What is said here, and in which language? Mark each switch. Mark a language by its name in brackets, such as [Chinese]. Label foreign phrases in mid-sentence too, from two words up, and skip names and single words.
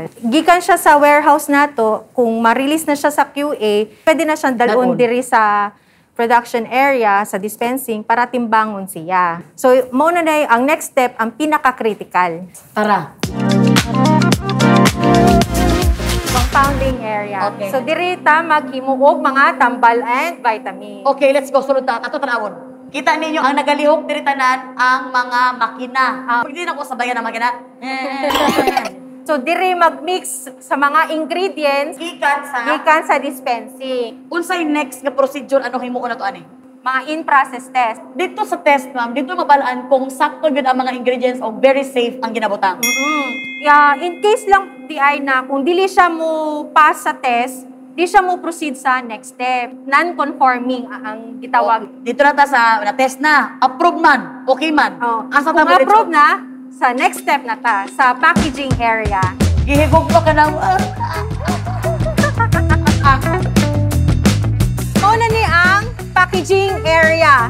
[Cebuano] Gikan siya sa warehouse nato, kung ma-release na siya sa QA, pwede na siyang dalon diri sa [English] production area, [Cebuano] sa dispensing, para timbangon siya. So, muna na ang [English] next step, [Cebuano] ang pinaka-critical. Tara. [English] Compounding area. [Cebuano] Okay. So, diri ta maghimuog mga tambal and vitamin. [English] Okay, let's go. [Cebuano] Sunod ta. Ato tanawon. Kita ninyo ang nagalihok diri tanan ang mga makina. Pwede na ko sabayan ang makina. So, diri mag-mix sa mga ingredients Gikan sa dispensing. unsay next nga procedure ano himuon nato ani? [English] Mga in-process test. [Cebuano] Dito sa test, ma'am, dito mabalaan kung sakto gyud ang mga ingredients o [English] very safe [Cebuano] ang ginabutang. In case lang di ay na kung dili siya mo pass sa test, di siya mo proceed sa [English] next step. [Cebuano] Non-conforming ang gitawag. Dito na ta sa test na. Approve man. Okay man. Asa ta Kung approve na, sa [English] next step [Cebuano] na ta, sa [English] packaging area. [Cebuano] Gihigog pa ka na. Mao na ni ang [English] packaging area.